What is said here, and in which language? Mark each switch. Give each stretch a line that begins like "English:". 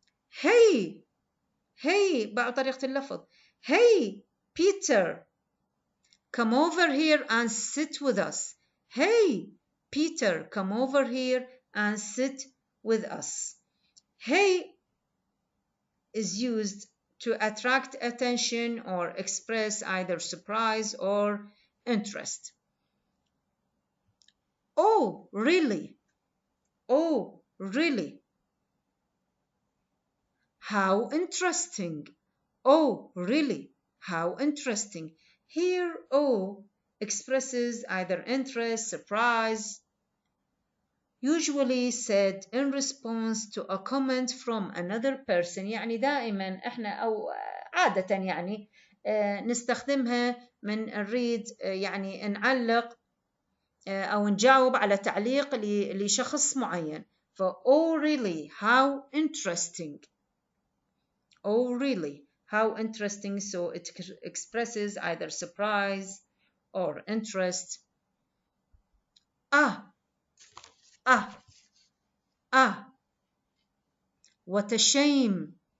English: Hey, hey
Arabic: بقى طريقة اللفظ.
English: Hey, Peter, come over here and sit with us. Hey, Peter, come over here and sit with us. Hey is used to attract attention or express either surprise or interest. Oh, really? Oh, really? How interesting. Oh, really? How interesting. Here, oh expresses either interest, surprise, usually said in response to a comment from another person.
Arabic: يعني دائما احنا او عادة يعني نستخدمها من نريد يعني نعلق او نجاوب على تعليق لشخص معين.
English: ف oh really how interesting. Oh really how interesting. So it expresses either surprise or interest. Ah, ah, ah, what a shame.